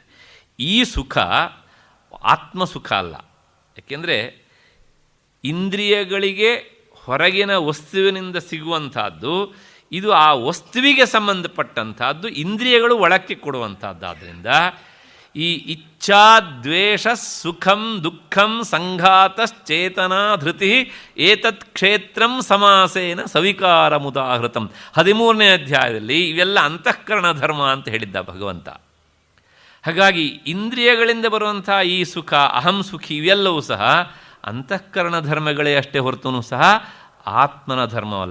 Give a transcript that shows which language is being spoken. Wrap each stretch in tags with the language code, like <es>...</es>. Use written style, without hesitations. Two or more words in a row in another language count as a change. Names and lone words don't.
<kn>ಈ ಸುಖ ಆತ್ಮಸುಖ ಅಲ್ಲ. ಯಾಕೆಂದರೆ ಇಂದ್ರಿಯಗಳಿಗೆ ಹೊರಗಿನ ವಸ್ತುವಿನಿಂದ ಸಿಗುವಂಥದ್ದು, ಇದು ಆ ವಸ್ತುವಿಗೆ ಸಂಬಂಧಪಟ್ಟಂಥದ್ದು, ಇಂದ್ರಿಯಗಳು ಒಳಕ್ಕೆ ಕೊಡುವಂಥದ್ದಾದ್ದರಿಂದ ಈ</kn> <sa>ಇಚ್ಛಾ ದ್ವೇಷ ಸುಖಂ ದುಃಖಂ ಸಂಘಾತಶ್ಚೇತನಾ ಧೃತಿ ಏತತ್ ಕ್ಷೇತ್ರಂ ಸಮಾಸೇನ ಸವಿಕಾರ ಮುದಾಹೃತಂ.</sa> <kn>13ನೇ ಅಧ್ಯಾಯದಲ್ಲಿ ಇವೆಲ್ಲ ಅಂತಃಕರಣ ಧರ್ಮ ಅಂತ ಹೇಳಿದ್ದ ಭಗವಂತ. ಹಾಗಾಗಿ ಇಂದ್ರಿಯಗಳಿಂದ ಬರುವಂಥ ಈ ಸುಖ,</kn> <sa>ಅಹಂ ಸುಖಿ,</sa> <kn>ಇವೆಲ್ಲವೂ ಸಹ ಅಂತಃಕರಣ ಧರ್ಮಗಳೇ ಅಷ್ಟೇ ಹೊರತೂ ಸಹ ಆತ್ಮನ ಧರ್ಮವಲ್ಲ.</kn>